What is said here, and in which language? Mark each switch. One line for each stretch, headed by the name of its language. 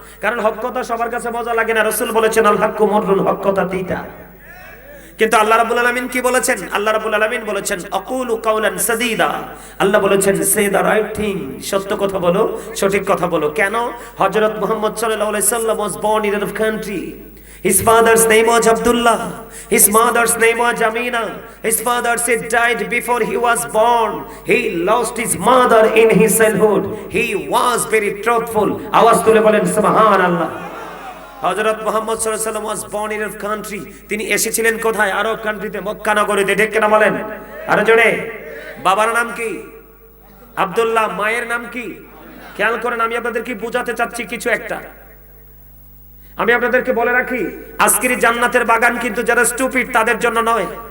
Bangla: কারণ হক কথা সবার কাছে মজা লাগে না। রাসূল বলেছেন
Arabic: আল হাক্কু মুররুন,
Bangla: হক কথা তিতা। কিন্তু আল্লাহ রাব্বুল আলামিন কি বলেছেন? আল্লাহ রাব্বুল আলামিন বলেছেন
Arabic: আকুলু কাওলান সাদীদা।
Bangla: আল্লাহ বলেছেন
English: say the right thing,
Bangla: সত্য কথা বলো, সঠিক কথা বলো। কেন?
English: হযরত মুহাম্মদ সাল্লাল্লাহু আলাইহি সাল্লাম was born in a country. His father's name was Abdullah. His mother's name was Amina. His father said died before he was born. He lost his mother in his childhood. He was very truthful.
Bangla: আওয়াজ তুলে বলেন সুবহানাল্লাহ।
English: হযরত মুহাম্মদ সাল্লাল্লাহু আলাইহি ওয়াসাল্লাম was born in a country.
Bangla: তিনি এসেছিলেন কোথায়? আরব কান্ট্রিতে, মক্কা নগরীতে। ঠিক কিনা বলেন? আরো জোরে। বাবার নাম কি? আব্দুল্লাহ। মায়ের নাম কি? খেয়াল করেন, আমি আপনাদেরকে বোঝাতে চাচ্ছি কিছু একটা। আমি আপনাদেরকে বলে রাখি, আজকের জান্নাতের বাগান কিন্তু যারা স্টুপিড তাদের জন্য নয়।